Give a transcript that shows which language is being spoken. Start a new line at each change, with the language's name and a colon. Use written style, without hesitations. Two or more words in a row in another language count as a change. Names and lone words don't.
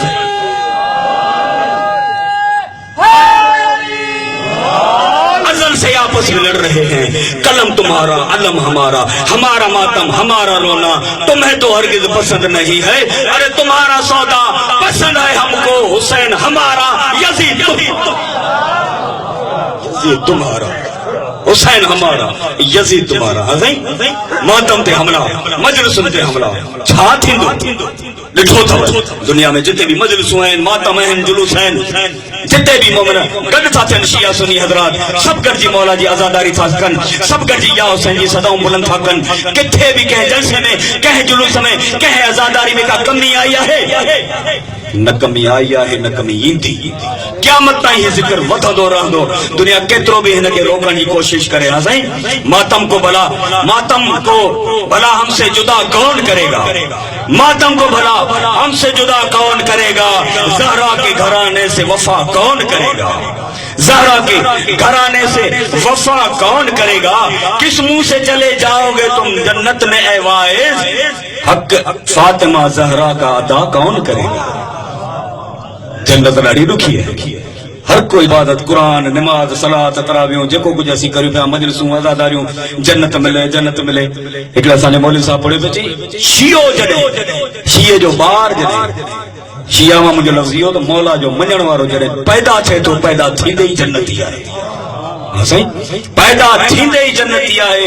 Urdu: آپس میں لڑ رہے ہیں، قلم تمہارا علم ہمارا، ہمارا ماتم ہمارا رونا تمہیں تو ہرگز پسند نہیں ہے، ارے تمہارا سودا پسند ہے ہمکو حسین ہمارا، یزید تمہارا، حسین ہمارا، یزید تمہارا.
Sindhi: मातम ते हमला, मजलिसुनि ते हमला, छा थींदो ॾिठो अथव दुनिया में जिते भी मजलिसूं आहिनि, मातम आहिनि, जुलूस आहिनि, जिते भी मोमिन गॾु था थियनि, शिया सुन्नी हज़रात सभु गॾिजी मौला जी आज़ादारी था कनि, सभु गॾिजी या हुसैन जी सदाऊं बुलंद था कनि। किथे भी कंहिं जलसे में, कंहिं जुलूस में, कंहिं आज़ादारी में का कमी आई आहे? न कमी आई आहे, न कमी ईंदी। क़यामत ताईं हीउ ज़िक्र वधंदो रहंदो। दुनिया केतिरो भी हिन खे रोकण जी कोशिश करे, हा साईं,
Urdu: ماتم کو بھلا ہمسے جدا کون کرے گا، ماتم کو بھلا ہمسے جدا کون کرے گا، زہرا کے گھرانے سے وفا کون کرے گا، زہرا کے گھرانے سے وفا کون کرے گا، کس منہ سے چلے جاؤ گے تم جنت میں اے واعظ، حق فاطمہ زہرا کا ادا کون کرے گا.
Sindhi: जन्नत ॾाढी ॾुखी है, हर कोई इबादत कुरान नमाज सलात तरावियूं जेको कुछ असीं करियूं पिया, मजलिसूं आज़ादारियूं, जन्नत मिले जन्नत मिले। हिकिड़े असांजे मौलवी साहब पढ़े पियो चई, शियो जॾहिं शीए जो ॿार जॾहिं, शिया मां मुंहिंजो लफ़्ज़ इहो त मौला जो मञण वारो जॾहिं पैदा थिए थो, पैदा थींदे ई जन्नती आहे, हा साईं, पैदा थींदे ई जन्नती आहे।